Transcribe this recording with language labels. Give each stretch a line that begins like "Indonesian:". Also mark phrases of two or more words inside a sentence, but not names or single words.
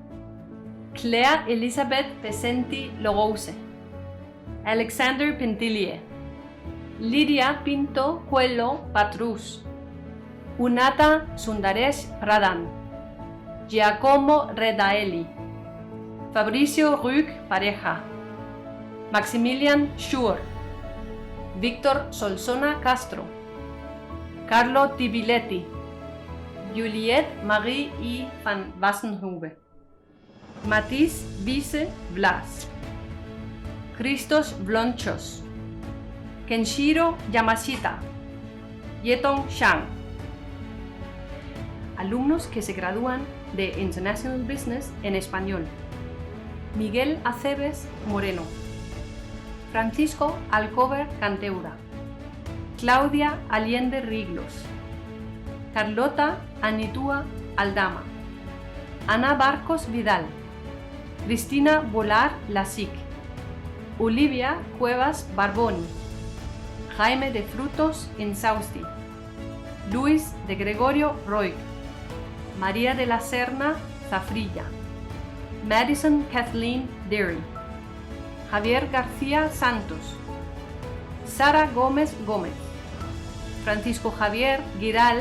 Spanish: Clea Elizabeth Pesenti Logose, Alexander Pintilie, Lidia Pinto Cuello Patrus, Unata Sundaresh Pradhan, Giacomo Redaeli, Fabricio Rüg Pareja, Maximilian Schur, Víctor Solsona Castro, Carlo Tibiletti, Juliette Marie I. van Wassenhube, Matisse Vice Blas, Christos Blonchos, Kenshiro Yamashita, Yetong Shang. Alumnos que se gradúan de International Business en español: Miguel Aceves Moreno, Francisco Alcover Canteura, Claudia Allende Riglos, Carlota Anitúa Aldama, Ana Barcos Vidal, Cristina Volar Lasic, Olivia Cuevas Barboni, Jaime de Frutos Insausti, Luis de Gregorio Roig, María de la Serna Zafrilla, Madison Kathleen Derry, Javier García Santos, Sara Gómez Gómez, Francisco Javier Giral